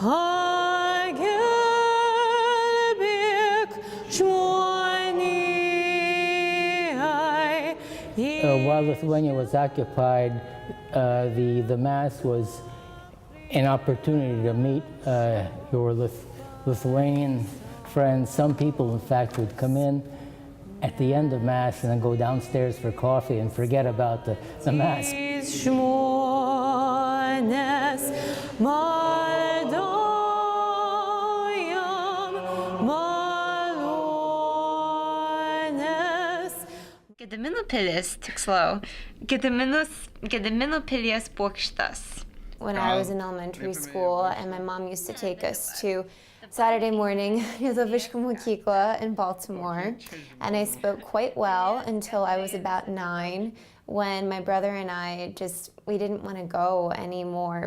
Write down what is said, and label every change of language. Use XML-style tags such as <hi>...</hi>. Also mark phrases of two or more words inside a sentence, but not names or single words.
<en>While Lithuania was occupied, the Mass was an opportunity to meet your Lithuanian friends. Some people, in fact, would come in at the end of Mass and then go downstairs for coffee and forget about the Mass.</en> <lt>Gedimino pilis, tiksliau, Gedimino pilies bokštas.</lt> <en>When I was in elementary school, and my mom used to take us to Saturday morning</en> <lt>Lietuviška mokykla</lt> <en>in Baltimore, and I spoke quite well until I was about 9, when my brother and I we didn't want to go anymore.</en>